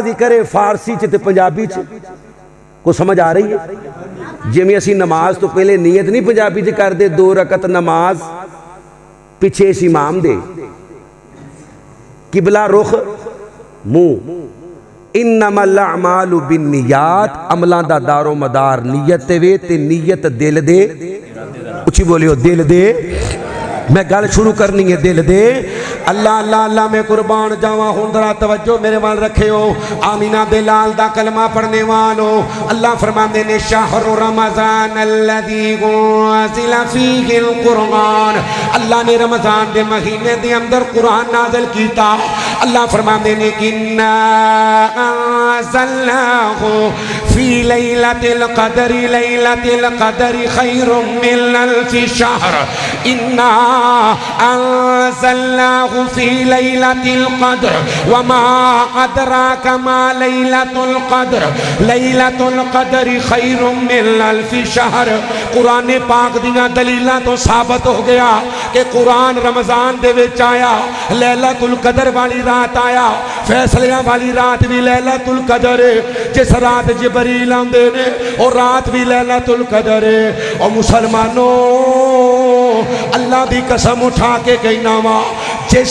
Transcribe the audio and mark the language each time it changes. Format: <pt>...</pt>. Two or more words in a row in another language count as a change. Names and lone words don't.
<pa>ذکر ہے فارسی چ تے پنجابی چ کو سمجھ آ رہی ہے جویں اسیں نماز توں پہلے نیت نہیں پنجابی چ کردے 2 رکعت نماز پچھے اس امام دے قبلہ رخ منہ</pa> <ar>إنما الأعمال بالنيات</ar> <pa>عملاں دا دارو مدار نیت تے وے تے نیت دل دے اچی بولیو دل دے میں گل شروع کرنی ہے دل دے اللہ اللہ اللہ میں قربان جاواں ہن ذرا توجہ میرے وال رکھیو آمنہ دے لال دا کلمہ پڑھنے والو اللہ فرماتے نے</pa> <ar>شهر رمضان الذي أنزل فيه القرآن</ar> <pa>اللہ نے رمضان کے مہینے دے اندر قرآن نازل کیتا اللہ فرماتے نے انا</pa> <ar>أنزلناه في ليلة القدر خير من ألف شهر إنا أنزلناه في ليلة القدر وما أدراك ما ليلة القدر خير من ألف شهر</ar> <pa>قرآن پاک دیاں دلیلاں توں ثابت ہو گیا کہ قرآن رمضان دے وچ آیا لیلۃ القدر والی رات آیا فیصلیاں والی رات بھی لیلۃ القدر ہے جس رات جبریل آندے نے اور رات بھی لیلۃ القدر ہے اور مسلمانوں اللہ دی قسم اٹھا کے کہنا وا جس</pa>